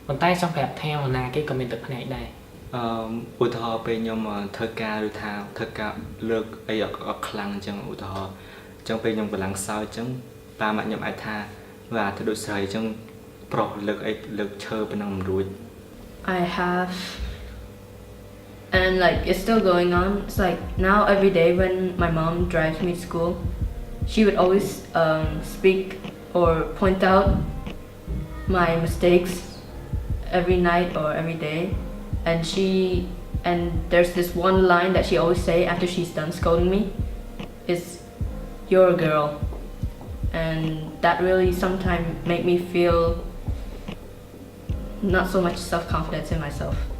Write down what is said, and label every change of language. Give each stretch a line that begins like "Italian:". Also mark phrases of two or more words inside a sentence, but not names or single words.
Khmer: ប៉ុន្តែចង់ប្រាប់ថាណាគេក៏មានទឹកភ្នែកដែរ ឧទាហរណ៍ពេលខ្ញុំធ្វើការឬថាធ្វើការលើកអីខ្លាំងអញ្ចឹងឧទាហរណ៍អញ្ចឹងពេលខ្ញុំកម្លាំងសោយអញ្ចឹងប៉ាម៉ាក់ខ្ញុំអាចថាបាទទៅដូចស្រីអញ្ចឹងប្រុសលើកអីលើកឈើប៉ុណ្ណឹងមិនរួច
English: I have, and like it's still going on. It's like now every day when my mom drives me to school, she would always speak or point out my mistakes every night or every day, and there's this one line that she always say after she's done scolding me, is "You're a girl," and that really sometimes make me feel not so much self-confidence in myself.